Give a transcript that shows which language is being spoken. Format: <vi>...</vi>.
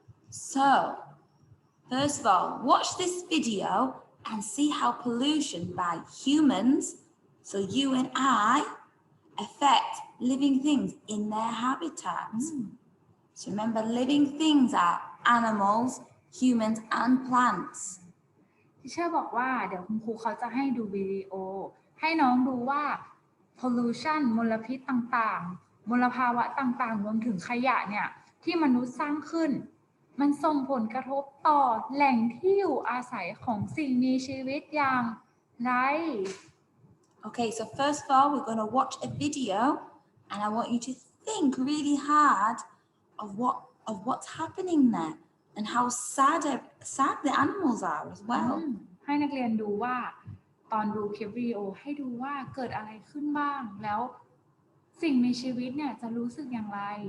<en>So, first of all, watch this video and see how pollution by humans, so you and I, affect living things in their habitats. So remember, living things are animals, humans, and plants.</en> <th>ที่เชื่อบอกว่าเดี๋ยวคุณครูเขาจะให้ดูวิดีโอให้น้องดูว่า pollution มลพิษต่างๆมลภาวะต่างๆรวมถึงขยะเนี่ยที่มนุษย์สร้างขึ้นมันส่งผลกระทบต่อแหล่งที่อยู่อาศัยของสิ่งมีชีวิตอย่างไร</th> <en>Okay, so first of all, we're going to watch a video and I want you to think really hard of what's happening there and how sad the animals are as well.</en> <th>ให้นักเรียนดูว่าตอนดูคลิปวิดีโอให้ดูว่าเกิดอะไรขึ้นบ้างแล้วสิ่งมีชีวิตเนี่ยจะรู้สึกอย่างไร</th>